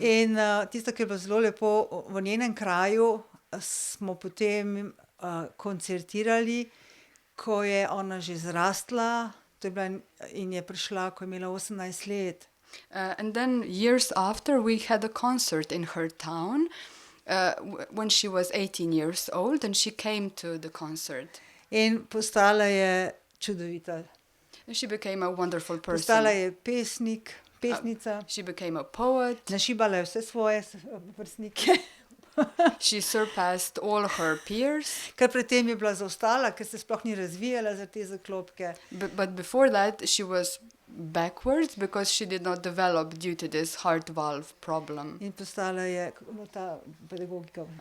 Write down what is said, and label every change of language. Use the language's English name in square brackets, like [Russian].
[Slovenian] In tisto, kar je bilo zelo lepo, v njenem kraju smo potem koncertirali, ko je ona že zrastla, to je bila, in je prišla, ko je imela 18 let. [English] And then years after, we had a concert in her town when she was 18 years old, and she came to the concert. [Slovenian] In postala je čudovita. [English] And she became a wonderful [Slovenian] Postala [English] person. [Slovenian] je pesnica, [English] She became a poet. [Slovenian] našibala je vse svoje vrstnike, [English] She surpassed all her peers. [Slovenian] ker predtem je bila zaostala, ker se sploh ni razvijala za te zaklopke. [English] But before that, she was backwards because she did not develop due to this heart valve problem. [Slovenian] In postala je ta pedagogika.